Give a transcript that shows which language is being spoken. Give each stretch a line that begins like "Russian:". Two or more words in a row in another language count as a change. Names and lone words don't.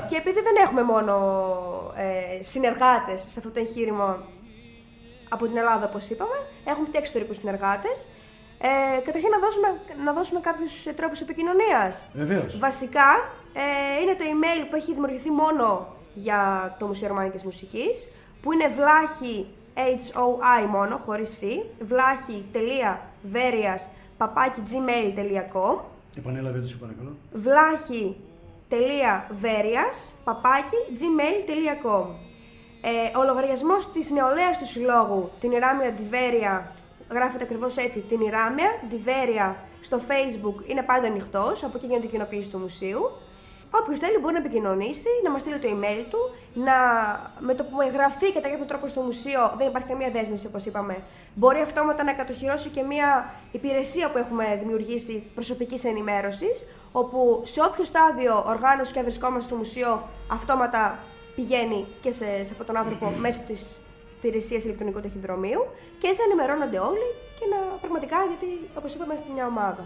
Greek: Και επειδή δεν έχουμε μόνο συνεργάτες σε αυτό το εγχείρημα από την Ελλάδα, όπως είπαμε, έχουμε και εξωτερικούς συνεργάτες. Καταρχήν να δώσουμε κάποιους τρόπους επικοινωνίας. Βεβαίως. Βασικά, είναι το email που έχει δημιουργηθεί μόνο για το Μουσείο Αρμανικής Μουσικής, που είναι βλάχη HOI μόνο, χωρίς C, vlachi.verias@gmail.com. Επανέλαβε το σε παρακαλώ. vlachi.verias@gmail.com. Ο λογαριασμός της νεολαίας του συλλόγου, την Ιράμια Ντιβέρια, γράφεται ακριβώς έτσι, την Ιράμια Ντιβέρια, στο Facebook είναι πάντα ανοιχτός, από εκεί γίνεται η κοινοποίηση του μουσείου. Όποιος θέλει μπορεί να επικοινωνήσει, να μας στείλει το email του, με το που εγγραφεί κατά κάποιο τρόπο στο μουσείο, δεν υπάρχει καμία δέσμευση όπως είπαμε, μπορεί αυτόματα να κατοχυρώσει και μια υπηρεσία που έχουμε δημιουργήσει προσωπικής ενημέρωσης, όπου σε όποιο στάδιο οργάνωση και αν βρισκόμαστε στο μουσείο, αυτόματα πηγαίνει και σε αυτόν τον άνθρωπο μέσω της υπηρεσίας ηλεκτρονικού ταχυδρομείου και έτσι ενημερώνονται όλοι και πραγματικά, γιατί όπως είπαμε είμαστε μια ομάδα.